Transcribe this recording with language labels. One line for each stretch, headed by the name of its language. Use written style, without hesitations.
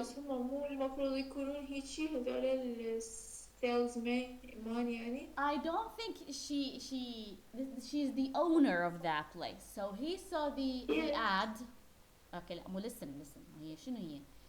Arabic: بس هم مو المفروض يكونون هيجي هذول salesman يعني.
English: I don't think she's the owner of that place. So he saw the Yeah. ad.
Arabic: Okay, لا مو listen هي شنو هي?